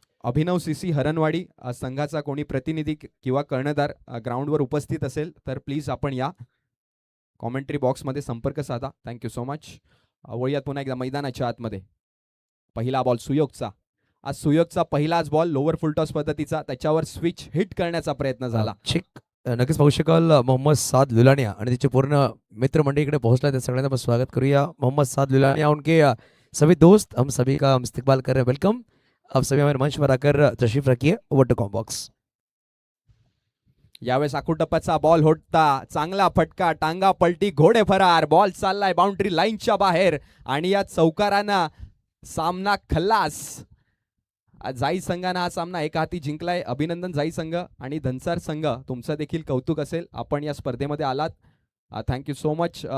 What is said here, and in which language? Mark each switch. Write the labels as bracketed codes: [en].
[mr] अभिनव CC Haranwadi संघाचा कोणी प्रतिनिधी किंवा कर्णधार ग्राउंडवर उपस्थित असेल तर प्लीज आपण या कॉमेंट्री बॉक्समध्ये संपर्क साधा. [en] Thank you so much. [mr] वळूयात पुन्हा एकदा मैदानाच्या आतमध्ये. पहिला बॉल सुयोगचा. आज सुयोगचा पहिलाच बॉल लोअर फुलटॉस पद्धतीचा, त्याच्यावर स्विच हिट करण्याचा प्रयत्न झाला. ठीक नक्कीच पाहू शकाल मोहम्मद साद लुलानिया आणि त्याचे पूर्ण मित्रमंडळी इकडे पोहोचला. त्या सगळ्यांना आपण स्वागत करूया. [hi] मोहम्मद साद लुलानिया उनके सभी दोस्त हम सभी का हम इस्तकबाल कर रहे हैं. वेलकम. आप सभी हमारे मंच पर आकर तशरीफ रखिए. [en] Over to combox. [mr] यावेळेस आकुटप्पाचा बॉल होता. चांगला फटका, टांगा पलटी, घोडे फरार. बॉल चाललाय बाउंड्री लाईनच्या बाहेर आणि या चौकारानं सामना खल्लास. जाई संघानं हा सामना एका हाती जिंकलाय. अभिनंदन जाई संघ आणि धनसार संघ, तुमचं देखील कौतुक असेल, आपण या स्पर्धेमध्ये आलात. [en] Thank you so much.